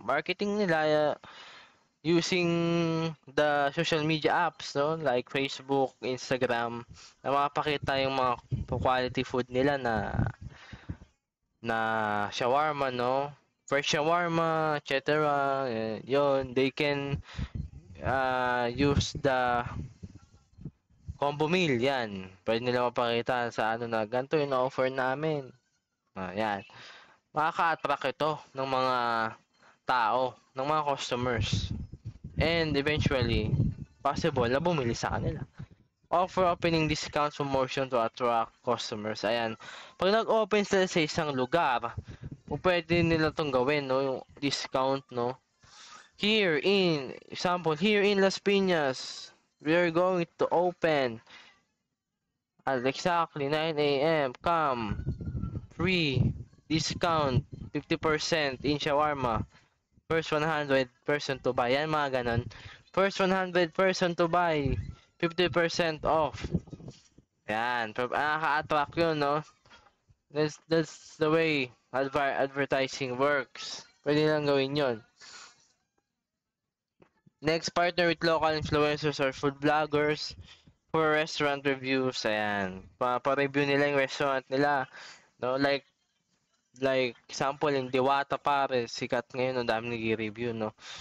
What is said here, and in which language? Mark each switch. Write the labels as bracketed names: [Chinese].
[Filipino] Marketing nila [English] using the social media apps, [Filipino] no, like Facebook, Instagram, na makapakita yung mga quality food nila na shawarma, no, fresh shawarma, etc. [English] Yun, they can use the combo meal, yan. [Filipino] Pwede nila mapakita sa ano na ganito yung offer namin. Yan. Makaka-attract ito ng mga tao, ng mga customers. And eventually, possible na bumili sa kanila. [English] Offer opening discounts promotion to attract customers. Ayan. [Filipino] Pag nag-open sila sa isang lugar, pwede nila itong gawin, no? Yung discount, no? [English] Here in, example, here in Las Piñas, we are going to open at exactly 9 a.m. Come, free, discount, 50% in shawarma. First 100 person to buy. [Filipino] Yan, mga ganon. [English] First 100 person to buy, 50% off. Yan. [Filipino] Nakaka-attract yun, no? [English] That's the way advertising works. [Filipino] Pwede lang gawin yun. [English] Next, partner with local influencers or food bloggers for restaurant reviews. [Filipino] Ayan. Pa-review nila yung restaurant nila. No? Like example, yung Diwata pare, sikat ngayon, ang dami nag-review, no?